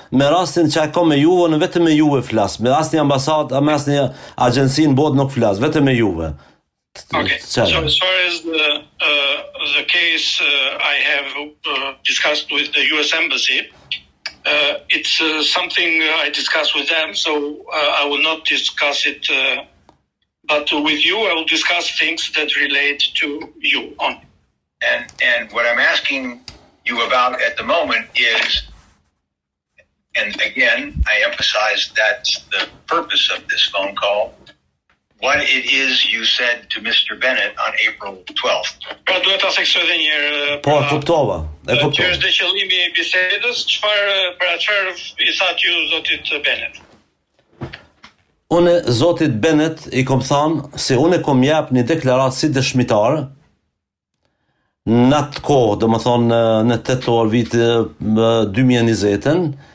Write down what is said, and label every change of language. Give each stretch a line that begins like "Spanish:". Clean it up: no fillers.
Albanian: Me rastin që ka me juve, në vetëm me juve flas. Me asnjë ambasadë, me asnjë agjenci në botë nuk flas, vetëm me juve.
English: Okay. So as far as the case I have discussed with the U.S. Embassy, it's something I discussed with them, so I will not discuss it. But with you, I will discuss things that relate to you only. And what I'm asking you about at the moment is, and again, I emphasize that's the purpose of this phone call, what it is you said to Mr. Bennett on April 12th.
Albanian: Pra duhet ta theksoj edhe një herë. Po, kuptova. Që është qëllimi I bisedës, çfarë I thatë ju zotit Bennett? Unë zotit Bennett I kom thënë se unë kom jap një deklaratë si dëshmitar në atë kohë, do më thonë në 8 vit 2020,